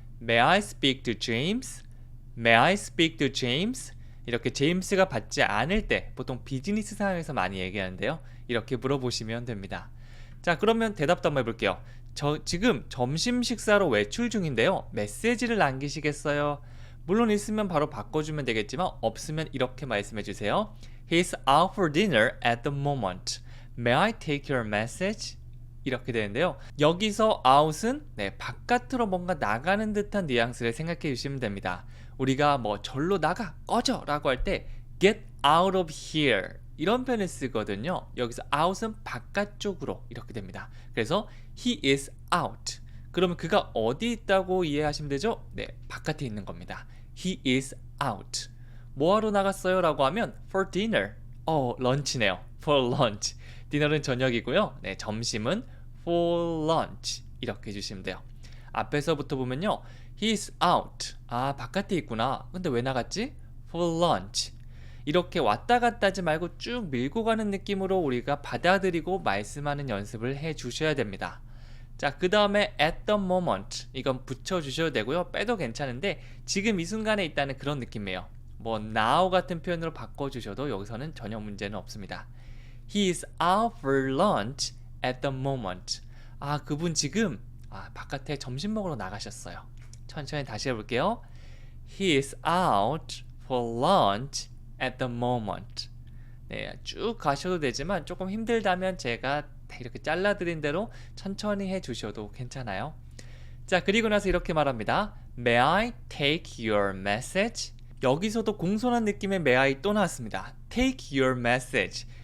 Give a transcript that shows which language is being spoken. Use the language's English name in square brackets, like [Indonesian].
[English] May I speak to James? May I speak to James? [Korean] 이렇게 제임스가 받지 않을 때 보통 비즈니스 상황에서 많이 얘기하는데요. 이렇게 물어보시면 됩니다. 자, 그러면 대답도 한번 해볼게요. 저 지금 점심 식사로 외출 중인데요. 메시지를 남기시겠어요? 물론 있으면 바로 바꿔주면 되겠지만 없으면 이렇게 말씀해 주세요. [English] He's out for dinner at the moment. May I take your message? [Korean] 이렇게 되는데요. 여기서 out은 바깥으로 뭔가 나가는 듯한 뉘앙스를 생각해 주시면 됩니다. 우리가 뭐 절로 나가, 꺼져 라고 할 때 get out of here 이런 표현을 쓰거든요. 여기서 out은 바깥쪽으로 이렇게 됩니다. [English] 그래서 he is out. [Korean] 그러면 그가 어디 있다고 이해하시면 되죠? 바깥에 있는 겁니다. [English] He is out. [Korean] 뭐하러 나갔어요? 라고 하면 [English] for dinner. [Korean] 런치네요. for lunch. 디너는 저녁이고요. 점심은 for lunch. 이렇게 해주시면 돼요. 앞에서부터 보면요. [English] He is out. [Korean] 바깥에 있구나. 근데 왜 나갔지? [English] for lunch. [Korean] 이렇게 왔다 갔다 하지 말고 쭉 밀고 가는 느낌으로 우리가 받아들이고 말씀하는 연습을 해 주셔야 됩니다. 자, 그 다음에 at the moment. 이건 붙여주셔도 되고요. 빼도 괜찮은데 지금 이 순간에 있다는 그런 느낌이에요. 뭐 now 같은 표현으로 바꿔주셔도 여기서는 전혀 문제는 없습니다. [English] He is out for lunch at the moment. [Korean] 그분 지금 바깥에 점심 먹으러 나가셨어요. 천천히 다시 해볼게요. [English] He is out for lunch at the moment. [Korean] 쭉 가셔도 되지만 조금 힘들다면 제가 이렇게 잘라드린 대로 천천히 해주셔도 괜찮아요. 자, 그리고 나서 이렇게 말합니다. [English] May I take your message? [Korean] 여기서도 공손한 느낌의 may I 또 나왔습니다. [English] Take your message.